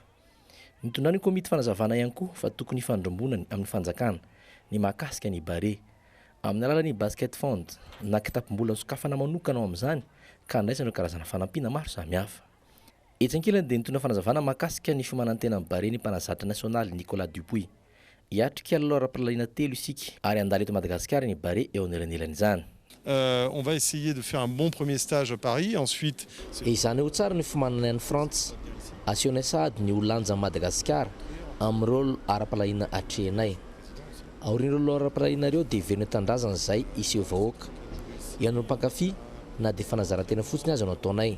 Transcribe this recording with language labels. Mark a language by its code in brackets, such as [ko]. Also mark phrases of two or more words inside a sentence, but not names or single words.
[mg] Nitondra ny komity fanazavana ihany koa fa tokony fandrombonany amin'ny fanjakana ny mahakasika ny bare amin'ny alalan'ny [en] basket fund [mg] na kitapom-bola sokafana manokana ao amin'izany ka andraisana karazana fanampiana maro samihafa. Etsy ankilany dia nitondra fanazavana mahakasika ny fimanantena amin'ny bare ny mpanazatra nasionaly Nicolas Dupuy. Hiatrika lalao ara-pilalina telo isika ary andalo eto Madagasikara ny bare eo anelanelan'izany. [fr] On va essayer de faire un bon premier stage à Paris, ensuite... [mg] Izany ho tsara ny fimanana any France, asiona sady ny olanja Madagasikara amin'ny rôle ara-pilalina atrehanay. Aorian'ireo lalao ara-pilalina ireo dia iverina tandrazana izay iseho vahoaka. Ian'ireo mpankafy na dia fanazarantena fotsiny azo no ataonay.